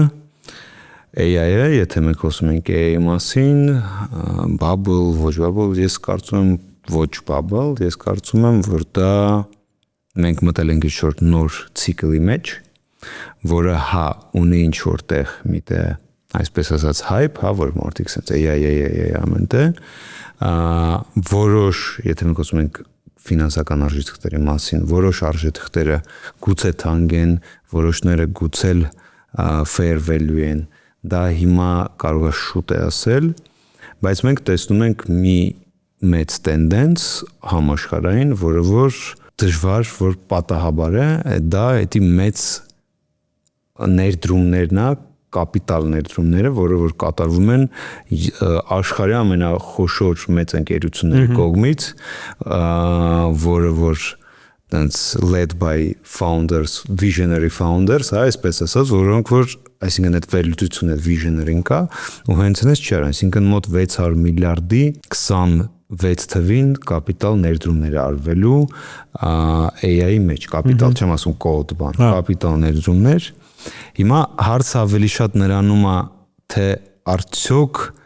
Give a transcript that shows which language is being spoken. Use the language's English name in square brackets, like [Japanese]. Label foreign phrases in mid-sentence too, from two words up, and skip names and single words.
[Armenian] AI-ը, եթե մենք խոսում ենք AI մասին, bubble, ոչ bubble, ես կարծում եմ ոչ bubble, ես կարծում եմ, որ դա մենք մտել ենք ինչ-որ նոր ցիկլի մեջ, որը հա ունի ինչ-որ տեղ միտեղ, այսպես ասած hype, հա, որ մարդիկ ասած AI ամենտեղ, որոշ, եթե մենք խոսում ենք ֆինանսական արժեթղթերի մասին, որոշ արժեթղթերը գուցե թանկ են, որոշները գուցե [English] fair value [Armenian] են, դա հիմա կարող է շուտ է ասել, բայց մենք տեսնում ենք մի մեծ տենդենս համաշխարհային, որը որ դժվար որ պատահաբար է, դա էդի մեծ ներդրումներն է, կապիտալ ներդրումները, որը որ կատարվում են աշխարհի ամենախոշոր մեծ ընկերությունների կողմից, որը որ տենց [English] led by founders, visionary founders, [Armenian] այսպես ասած, որոնք որ այսինքն այդ վերլուծությունը visionary-ն կա, ու հենց այնպես չէ, այսինքն մոտ 600 միլիարդի 26 թվին կապիտալ ներդրումներ արվելու AI-ի մեջ, կապիտալ չեմ ասում կոդ բան, կապիտալ ներդրումներ։ Հիմա հարցը ավելի շատ նրանում է, թե արդյոք